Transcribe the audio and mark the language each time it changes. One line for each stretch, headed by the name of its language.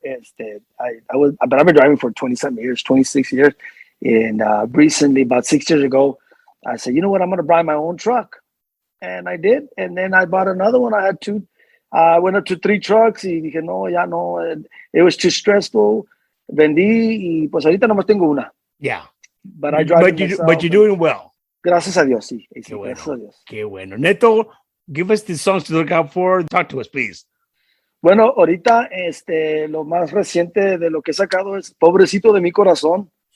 English: But I've been driving for 26 years. And recently, about 6 years ago, I said, you know what? I'm going to buy my own truck. And I did. And then I bought another one. I had 2. I went up to 3 trucks.
Spanish: Y dije, no.
English: It was too stressful.
Spanish: Vendí. Y pues ahorita nomás tengo una.
English: Yeah. But I drive But you're doing well.
Spanish: Gracias a Dios, sí. Qué bueno. Gracias a Dios. Qué bueno.
English: Neto, give us the songs to look out for. Talk to us, please.
Spanish: Bueno, ahorita lo más reciente de lo que he sacado es Pobrecito de mi Corazón.